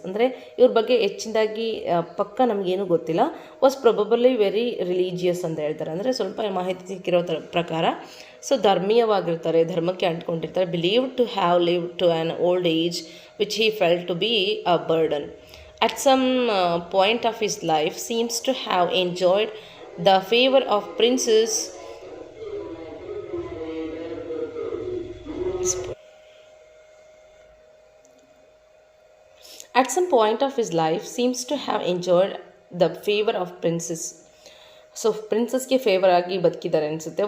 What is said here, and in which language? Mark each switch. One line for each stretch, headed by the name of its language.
Kannada: ಅಂದರೆ ಇವ್ರ ಬಗ್ಗೆ ಹೆಚ್ಚಿನದಾಗಿ ಪಕ್ಕ ನಮಗೇನು ಗೊತ್ತಿಲ್ಲ.
English: was probably very religious
Kannada: ಅಂತ ಹೇಳ್ತಾರೆ. ಅಂದರೆ ಸ್ವಲ್ಪ ಮಾಹಿತಿ ಸಿಕ್ಕಿರೋ ಪ್ರಕಾರ ಸೊ ಧರ್ಮೀಯವಾಗಿರ್ತಾರೆ, ಧರ್ಮಕ್ಕೆ ಅಂಟ್ಕೊಂಡಿರ್ತಾರೆ.
English: Believed to have lived to an old age which he felt to be a burden. At some point of his life seems to have enjoyed the favor of princes. At some point of his life seems to have enjoyed the favor of princes.
Kannada: So ಪ್ರಿನ್ಸಸ್ಗೆ favour ಆಗಿ ಬದುಕಿದ್ದಾರೆ ಅನಿಸುತ್ತೆ.